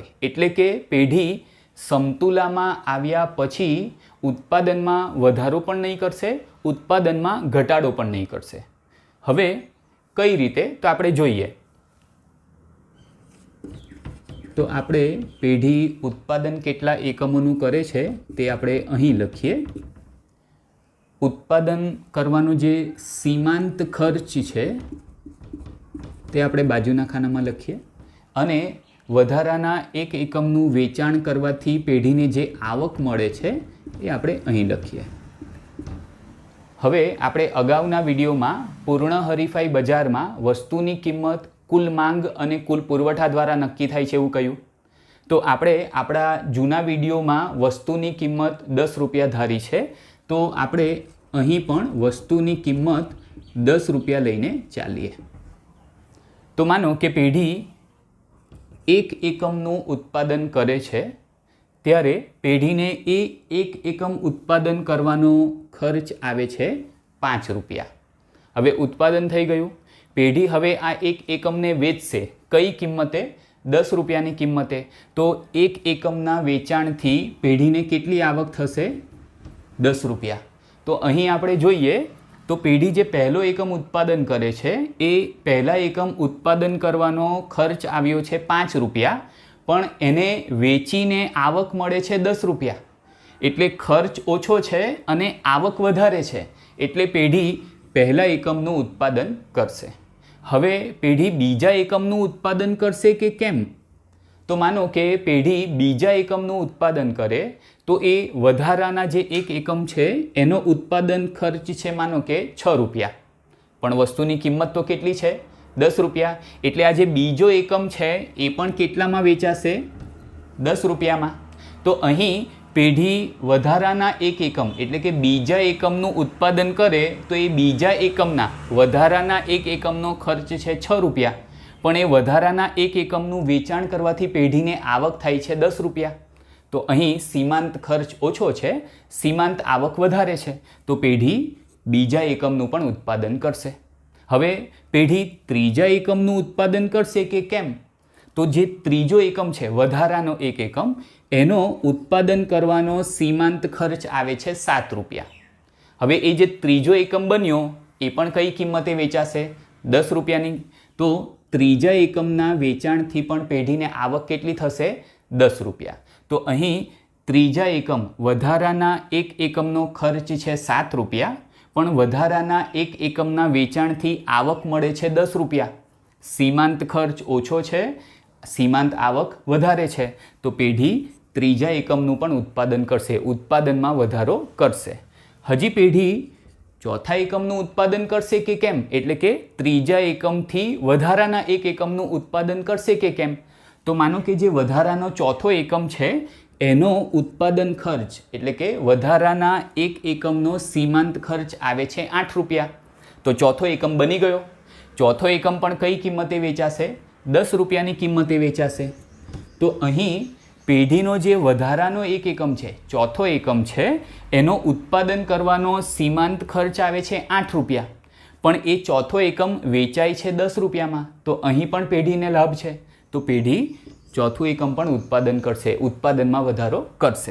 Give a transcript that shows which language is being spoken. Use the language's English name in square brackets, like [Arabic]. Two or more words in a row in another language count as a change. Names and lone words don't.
[Gujarati] એટલે કે પેઢી સમતુલામાં આવ્યા પછી ઉત્પાદનમાં વધારો પણ નહીં કરશે, ઉત્પાદનમાં ઘટાડો પણ નહીં કરશે। હવે કઈ રીતે તો આપણે જોઈએ। તો આપણે પેઢી ઉત્પાદન કેટલા એકમોનું કરે છે તે આપણે અહીં લખીએ। ઉત્પાદન કરવાનો જે સીમાંત ખર્ચ છે તે આપણે બાજુના ખાનામાં લખીએ અને વધારાના એક એકમનું વેચાણ કરવાથી પેઢીને જે આવક મળે છે એ આપણે અહીં લખીએ। હવે આપણે અગાઉના વિડિયોમાં પૂર્ણ હરીફાઈ બજારમાં વસ્તુની કિંમત કુલ માંગ અને કુલ પુરવઠા દ્વારા નક્કી થાય છે એવું કહ્યું। તો આપણે આપણા જૂના વિડિયોમાં વસ્તુની કિંમત 10 રૂપિયા ધારી છે, તો આપણે અહીં પણ વસ્તુની કિંમત 10 રૂપિયા લઈને ચાલીએ। તો માનો કે પેઢી એક એકમનું ઉત્પાદન કરે છે ત્યારે પેઢીને એ એક એકમ ઉત્પાદન કરવાનો ખર્ચ આવે છે 5 રૂપિયા। હવે ઉત્પાદન થઈ ગયું। પેઢી હવે આ એક એકમને વેચશે કઈ કિંમતે? 10 રૂપિયાની કિંમતે। તો એક એકમના વેચાણથી પેઢીને કેટલી આવક થશે? 10 રૂપિયા। તો અહીં આપણે જોઈએ તો પેઢી જે પહેલો એકમ ઉત્પાદન કરે છે એ પહેલા એકમ ઉત્પાદન કરવાનો ખર્ચ આવ્યો છે 5 રૂપિયા, પણ એને વેચીને આવક મળે છે 10 રૂપિયા। એટલે ખર્ચ ઓછો છે અને આવક વધારે છે, એટલે પેઢી પહેલા એકમનું ઉત્પાદન કરશે। હવે પેઢી બીજા એકમનું ઉત્પાદન કરશે કે કેમ? તો માનો કે પેઢી બીજા એકમનું ઉત્પાદન કરે તો એ વધારાના જે એક એકમ છે એનો ઉત્પાદન ખર્ચ છે માનો કે 6 રૂપિયા, પણ વસ્તુની કિંમત તો કેટલી છે? 10 રૂપિયા। એટલે આ જે બીજો એકમ છે એ પણ કેટલામાં વેચાશે? 10 રૂપિયામાં। તો અહીં પેઢી વધારાના એક એકમ એટલે કે બીજા એકમનું ઉત્પાદન કરે તો એ બીજા એકમના વધારાના એક એકમનો ખર્ચ છે 6 રૂપિયા, પણ એ વધારાના એક એકમનું વેચાણ કરવાથી પેઢીને આવક થાય છે 10 રૂપિયા। તો અહીં સીમાંત ખર્ચ ઓછો છે, સીમાંત આવક વધારે છે, તો પેઢી બીજા એકમનું પણ ઉત્પાદન કરશે। હવે પેઢી ત્રીજા એકમનું ઉત્પાદન કરશે કે કેમ? તો જે ત્રીજો એકમ છે વધારાનો એક એકમ એનો ઉત્પાદન કરવાનો સીમાંત ખર્ચ આવે છે 7 રૂપિયા। હવે એ જે ત્રીજો એકમ બન્યો એ પણ કઈ કિંમતે વેચાશે? 10 રૂપિયાની। તો ત્રીજા એકમના વેચાણથી પણ પેઢીને આવક કેટલી થશે? 10 રૂપિયા। તો અહીં ત્રીજા એકમ વધારાના એક એકમનો ખર્ચ છે 7 રૂપિયા, પણ વધારાના એક એકમના વેચાણથી આવક મળે છે 10 રૂપિયા। સીમાંત ખર્ચ ઓછો છે, સીમાંત આવક વધારે છે, તો પેઢી ત્રીજા એકમનું પણ ઉત્પાદન કરશે, ઉત્પાદનમાં વધારો કરશે। હજી પેઢી ચોથા એકમનું ઉત્પાદન કરશે કે કેમ? એટલે કે ત્રીજા એકમથી વધારાના એક એકમનું ઉત્પાદન કરશે કે કેમ? તો માનો કે જે વધારાનો ચોથો એકમ છે એનો ઉત્પાદન ખર્ચ એટલે કે વધારાના એક એકમનો સીમાંત ખર્ચ આવે છે 8 રૂપિયા। તો ચોથો એકમ બની ગયો। ચોથો એકમ પણ કઈ કિંમતે વેચાશે? 10 રૂપિયાની કિંમતે વેચાશે. તો અહીં પેઢીનો જે વધારાનો એક એકમ છે, ચોથો એકમ છે, એનો ઉત્પાદન કરવાનો સીમાંત ખર્ચ આવે છે 8 રૂપિયા, પણ એ ચોથો એકમ વેચાય છે 10 રૂપિયામાં. તો અહીં પણ પેઢીને લાભ છે, તો પેઢી ચોથું એકમ પણ ઉત્પાદન કરશે, ઉત્પાદનમાં વધારો કરશે.